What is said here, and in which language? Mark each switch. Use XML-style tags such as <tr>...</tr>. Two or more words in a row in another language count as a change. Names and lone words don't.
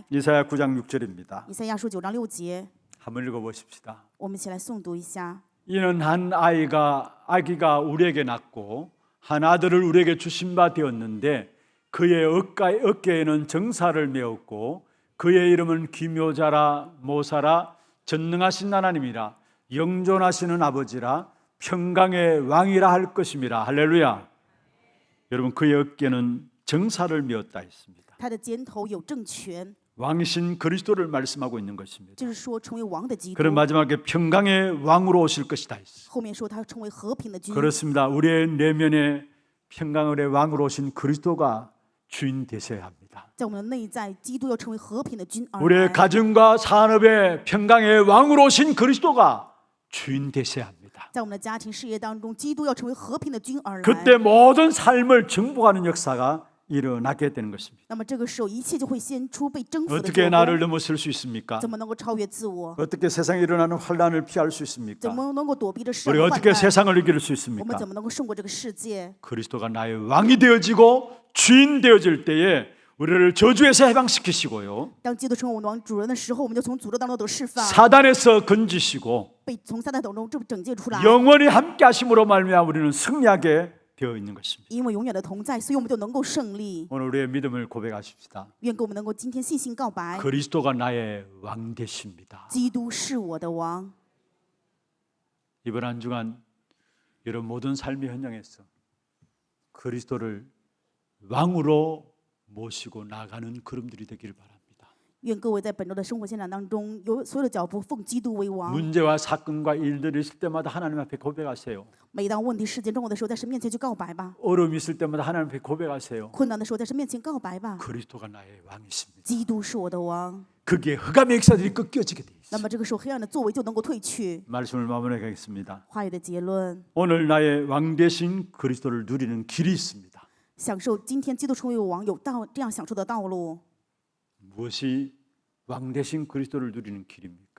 <ko>이사야 9장 6절입니다.</ko> <zh>以赛亚书9章6节，</zh> <ko>한번 읽어보십시다.</ko> <zh>我们一起来诵读一下。</zh> <ko>이는 한 아기가 우리에게 낳고 한 아들을 우리에게 주신 바 되었는데 그의 어깨에는 정사를 메었고 그의 이름은 기묘자라 모사라 전능하신 하나님이라 영존하시는 아버지라 평강의 왕이라 할 것입니다. 할렐루야. 여러분, 그의 어깨는 정사를 메었다 했습니다.</ko> <zh>他的肩头有政权，</zh> <ko>왕이신 그리스도를 말씀하고 있는 것입니다.</ko> <zh>就是说成为王的基督。</zh> <ko>그런 마지막에 평강의 왕으로 오실 것이다 했습니다.</ko> <zh>后面说他成为和平的君。</zh> <ko>그렇습니다. 우리의 내면에 평강의 왕으로 오신 그리스도가 주인 되셔야 합니다.</ko> <zh>在我们的内在，基督要成为和平的君而</zh> <ko>우리의</ko> <zh>来。</zh> <ko>가정과 산업에 평강의 왕으로 오신 그리스도가 주인 되셔야 합니다.</ko> <zh>在我们的家庭事业当中，基督要成为和平的君而来。</zh> <ko>그때 모든 삶을 정복하는 역사가 일어나게 되는 것입니다.</ko> <zh>那么这个时候，一切就会显出被征服的</zh> <ko>어떻게</ko> <zh>作</zh> <ko>나를</ko> <zh>工。</zh> <ko>넘어설 수 있습니까?</ko> <zh>怎么能够超越自我？</zh> <ko>어떻게 세상에 일어나는 환란을 피할 수</ko> <zh>怎</zh> <ko>있습니까?</ko> <zh>么能够躲避这世</zh> <ko>우리</ko> <zh>上的患</zh> <ko>어떻게</ko> <zh>难？</zh> <ko>세상을 이길 수</ko> <zh>我们</zh> <ko>있습니까?</ko> <zh>怎么能够胜过这个世界？</zh> <ko>그리스도가 나의 왕이 되어지고 주인 되어질 때에 우리를 저주에서 해방시키시고요,</ko> <zh>当基督成为我们的王主人的时候，我们就从诅咒当中得释放，</zh> <ko>사단에서 건지시고</ko> <zh>被从撒旦手中拯救出来。</zh> <ko>영원히 함께 하심으로 말미암아 우리는 승리하게 되어 있는 것입니다.</ko> <zh>因为永远的同在，所以我们就能够胜利。</zh> <ko>오늘 우리의 믿음을 고백하십시다.</ko> <zh>愿跟我们能够今天信心告白，</zh> <ko>그리스도가 나의 왕 되십니다.</ko> <zh>基督是我的王。</zh> <ko>이번 한 주간 여러분 모든 삶의 현장에서 그리스도를 왕으로 모시고 나가는 걸음들이 되기를 바랍니다.</ko> <zh>愿各位在本周的生活现场当中，有所有的脚步奉基督为王。</zh> <ko>문제와 사건과 일들이 있을 때마다 하나님 앞에 고백하세요.</ko> <zh>每当问题事件中的时候，在神面前去告白吧；</zh> <ko>어려움이 있을 때마다 하나님 앞에 고백하세요.</ko> <zh>困难的时候，在神面前告白吧。</zh> <ko>그리스도가 나의 왕이십니다.</ko> <zh>基督是我的王。</zh> <ko>그게 흑암의 역사들이 꺾여지게 돼</ko> <zh>那</zh> <ko>있어요.</ko> <zh>么这个时候，黑暗的作为就能够退去。</zh> <ko>말씀을 마무리하겠습니다.</ko> <zh>话语的结论，</zh> <ko>오늘 나의 왕 되신 그리스도를 누리는 길이 있습니다.</ko> <zh>享受今天基督成为王有这样享受的道路。</zh> <ko>무엇이 왕 되신 그리스도를 누리는 길입니까?</ko>